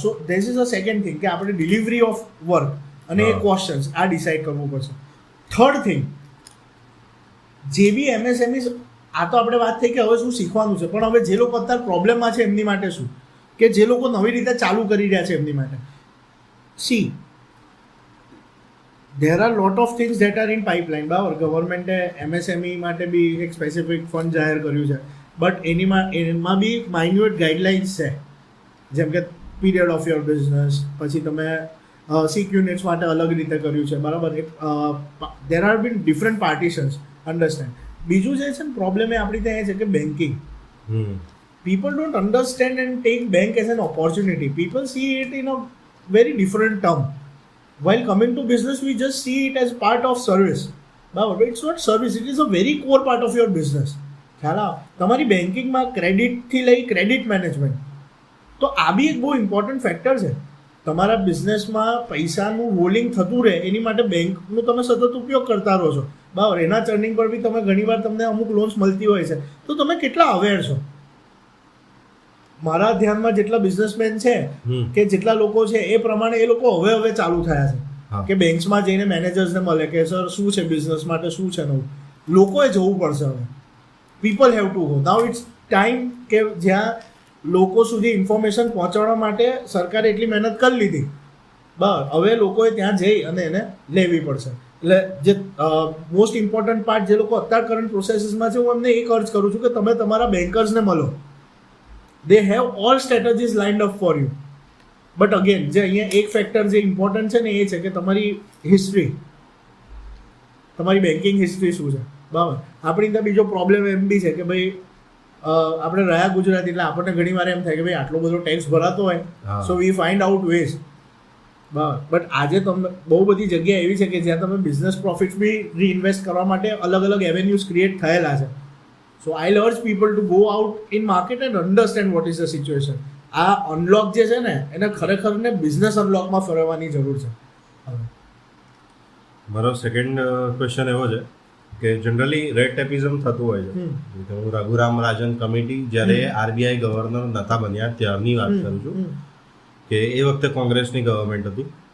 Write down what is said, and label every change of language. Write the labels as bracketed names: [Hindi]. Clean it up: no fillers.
[English] so this is a second thing [Gujarati] કે આપણે delivery of work અને એ ક્વેશ્ચન્સ આ ડિસાઇડ કરવું પડશે. થર્ડ થિંગ, જે બી એમએસએમઈ, આ તો આપણે વાત થઈ કે હવે શું શીખવાનું છે, પણ હવે જે લોકો અત્યારે પ્રોબ્લેમમાં છે એમની માટે શું, કે જે લોકો નવી રીતે ચાલુ કરી રહ્યા છે એમની માટે. [English] See, there are lot of things that are in pipeline. [Gujarati] બરાબર, ગવર્મેન્ટે એમએસએમઈ માટે બી એક સ્પેસિફિક ફંડ જાહેર કર્યું છે, બટ એમાં બી માઇન્યુટ ગાઈડલાઇન્સ છે, જેમ કે પીરિયડ ઓફ યોર બિઝનેસ, પછી તમે સિક યુનિટ્સ માટે અલગ રીતે કર્યું છે, બરાબર. [English] There are been different partitions, understand. [Gujarati] બીજું જે છે ને પ્રોબ્લેમ એ આપણી ત્યાં એ છે કે banking. [English] People don't understand and take bank as an opportunity. People see it in a very different term. While coming to business, we just see it as part of service. But it's not service, it is a very core part of your business. [Gujarati] ખ્યાલ આવે? તમારી બેન્કિંગમાં ક્રેડિટથી લઈ credit management, તો આ બી એક બહુ important factor છે. તમારા બિઝનેસમાં પૈસાનું રોલિંગ થતું રહે એની માટે બેંકનો તમે સતત ઉપયોગ કરતા રહો છો, બરાબર. એના ચર્નિંગ પર બી તમે ઘણીવાર તમને અમુક લોન્સ મળતી હોય છે, તો તમે કેટલા અવેર છો? મારા ધ્યાનમાં જેટલા બિઝનેસમેન છે કે જેટલા લોકો છે એ પ્રમાણે એ લોકો હવે ચાલુ થયા છે કે બેંક્સમાં જઈને મેનેજર્સને મળે કે સર શું છે બિઝનેસ માટે, શું છે નવું. લોકોએ જવું પડશે હવે. [English] People have to go. Now it's time [Gujarati] કે જ્યાં લોકો સુધી ઇન્ફોર્મેશન પહોંચાડવા માટે સરકારે એટલી મહેનત કરી લીધી, બરાબર, હવે લોકોએ ત્યાં જઈ અને એને લેવી પડશે. એટલે જે મોસ્ટ ઇમ્પોર્ટન્ટ પાર્ટ જે લોકો અત્યારે કરંટ પ્રોસેસીસમાં છે, હું એમને એ અર્જ કરું છું કે તમે તમારા બેન્કર્સને મળો. [English] They have all strategies lined up for you. But again, [Gujarati] જે અહીંયા એક ફેક્ટર જે ઇમ્પોર્ટન્ટ છે ને એ છે કે તમારી હિસ્ટ્રી, તમારી બેન્કિંગ હિસ્ટ્રી શું છે, બરાબર. આપણી ત્યાં બીજો પ્રોબ્લેમ એમ બી છે કે ભાઈ આપણે રહ્યા ગુજરાતી એટલે આપણને ઘણી વાર એમ થાય કે ભાઈ આટલો બધો ટેક્સ ભરાતો હોય, [English] so we find out ways, [Gujarati] બરાબર. બટ આજે તમે બહુ બધી જગ્યા એવી છે કે જ્યાં તમે બિઝનેસ પ્રોફિટ્સ બી રીઇન્વેસ્ટ કરવા માટે અલગ અલગ એવેન્યુઝ ક્રિએટ થયેલા છે. [English] So I'll urge people to go out in market and understand what is the situation. [Gujarati] આ અનલોક જે છે ને એને ખરેખર ને બિઝનેસ અનલોકમાં ફેરવવાની જરૂર છે. મારો સેકન્ડ ક્વેશ્ચન એવો છે કે જનરલી રેડ ટેપિઝમ થતું હોય છે. હું રઘુરામ રાજન કમિટી જ્યારે આરબીઆઈ ગવર્નર નતા બન્યા ત્યારની વાત કરું છું કે એ વખતે કોંગ્રેસની ગવર્મેન્ટ હતી.